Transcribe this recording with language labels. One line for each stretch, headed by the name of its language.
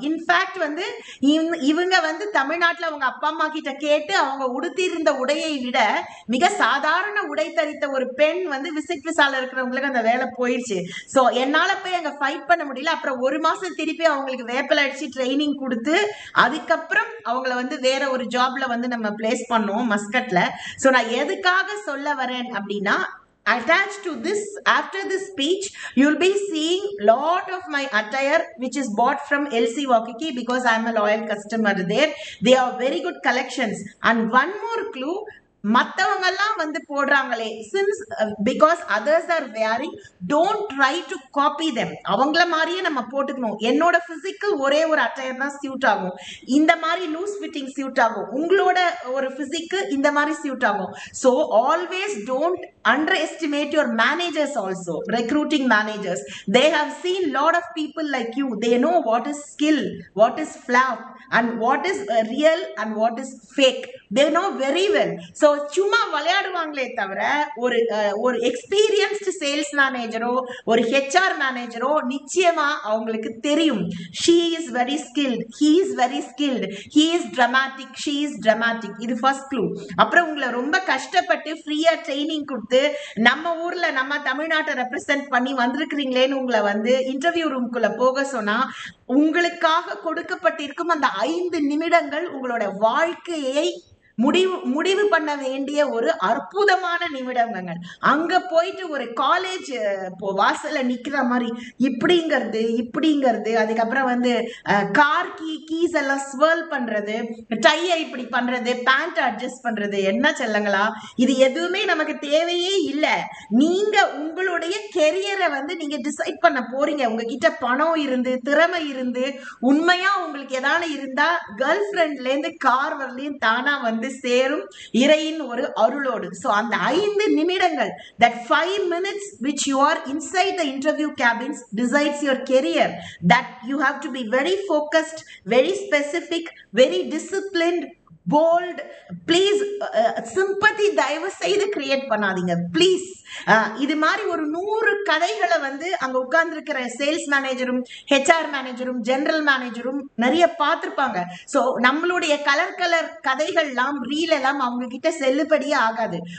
Tamil: In fact வந்து இவங்க வந்து தமிழ்நாட்டில் அவங்க அப்பா அம்மா கிட்ட கேட்டு அவங்க உடுத்திருந்த உடையை விட மிக சாதாரண உடை தரித்த ஒரு பெண் வந்து விசிட் விசால இருக்கிறவங்களுக்கு அந்த வேலை போயிடுச்சு. ஸோ என்னால போய் அங்க ஃபைட் பண்ண முடியல. அப்புறம் ஒரு மாசம் திருப்பி அவங்களுக்கு வேப்பல் அடிச்சு ட்ரைனிங் கொடுத்து அதுக்கப்புறம் அவங்கள வந்து வேற ஒரு ஜாப்ல வந்து நம்ம பிளேஸ் பண்ணோம் மஸ்கட்ல.
English: so
Tamil: நான் எதுக்காக சொல்ல வரேன் அப்படின்னா,
English: attached to this, after this speech you'll be seeing lot of my attire which is bought from LC Waikiki because I'm a loyal customer there. They are very good collections. And one more clue,
Tamil: மற்றவங்கெல்லாம் வந்து போடுறாங்களே,
English: Since because others are wearing, don't try to copy them.
Tamil: அவங்கள மாதிரியே நம்ம போட்டுக்கணும். என்னோட பிசிக்கு ஒரே ஒரு அட்டையர் தான் சூட் ஆகும், இந்த மாதிரி லூஸ் ஃபிட்டிங் சூட் ஆகும். உங்களோட ஒரு பிசிக்கு இந்த மாதிரி சூட் ஆகும்.
English: So always don't underestimate your managers also, recruiting managers. They have seen lot of people like you. They know what is skill, what is flap, and what is real and what is fake. They know very well.
Tamil: So சும்மா விளையாடுவாங்களே தவிர ஒரு experienced sales மேனேஜரோ ஒரு HR மேனேஜரோ நிச்சயமா அவங்களுக்கு தெரியும்.
English: she is very skilled, he is very skilled, he is dramatic, she is dramatic.
Tamil: இது first clue. அப்புறம் உங்களை ரொம்ப கஷ்டப்பட்டு ஃப்ரீயா ட்ரைனிங் கொடுத்து நம்ம ஊர்ல நம்ம தமிழ்நாட்டை ரெப்ரசென்ட் பண்ணி வந்திருக்கிறீங்களேன்னு உங்களை வந்து இன்டர்வியூ ரூம்குள்ள போக சொன்னா உங்களுக்காக கொடுக்கப்பட்டிருக்கும் அந்த 5 நிமிடங்கள் உங்களோட வாழ்க்கையை முடிவு பண்ண வேண்டிய ஒரு அற்புதமான நிமிடங்கள். அங்க போயிட்டு ஒரு காலேஜ் வாசல்ல நிக்கிற மாதிரி இப்படிங்கிறது அதுக்கப்புறம் வந்து கார் கீஸ் எல்லாம் ஸ்வர்ல் பண்றது, டையை இப்படி பண்றது, பேண்ட் அட்ஜஸ்ட் பண்றது, என்ன செல்லங்களா இது எதுவுமே நமக்கு தேவையே இல்லை. நீங்க உங்களுடைய கெரியரை வந்து நீங்க டிசைட் பண்ண போறீங்க. உங்ககிட்ட பணம் இருந்து திறமை இருந்து உண்மையா உங்களுக்கு ஏதாவது இருந்தா கேர்ள் ஃப்ரெண்ட்ல இருந்து கார் வரலையும் தானா வந்து சேரும் இறையின் ஒரு அருளோடு.
English: so
Tamil: அந்த 5 நிமிடங்கள்,
English: that 5 minutes which you are inside the interview cabins decides your career. That you have to be very focused, very specific, very disciplined, bold.
Tamil: Please sympathy தயவு செய்து கிரியேட் பண்ணாதீங்க ப்ளீஸ். இது மாதிரி ஒரு 100 கதைகளை வந்து அங்க உட்கார்ந்து இருக்கிற சேல்ஸ் மேனேஜரும் ஹெச்ஆர் மேனேஜரும் ஜெனரல் மேனேஜரும் நிறைய பார்த்திருப்பாங்க. சோ நம்மளுடைய கலர் கதைகள்லாம் ரீல் எல்லாம் அவங்க கிட்ட செல்லுபடியே ஆகாது.